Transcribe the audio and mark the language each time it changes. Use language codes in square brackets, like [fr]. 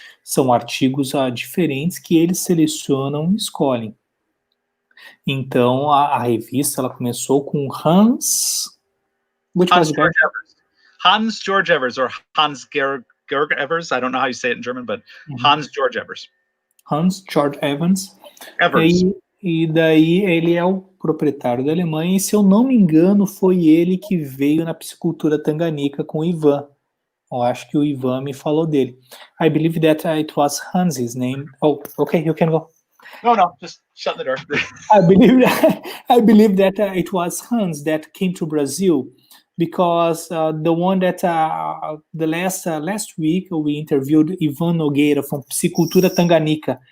[pt] São artigos diferentes que eles selecionam e escolhem. Então, a revista ela começou com Hans [en] Georg Evers, or Hans Georg Evers. I don't know how you say it in German, but Hans Georg Evers. Hans Georg Evers. [pt] E daí ele é o proprietário da Alemanha, e se eu não me engano, foi ele que veio na piscicultura tanganica com o Ivan. Eu acho que o Ivan me falou dele. [en] I believe that it was Hans's name. Oh, okay, you can go. No, just shut the door. I believe that it was Hans that came to Brazil because the one that last week we interviewed Ivan Nogueira from Piscicultura Tanganica.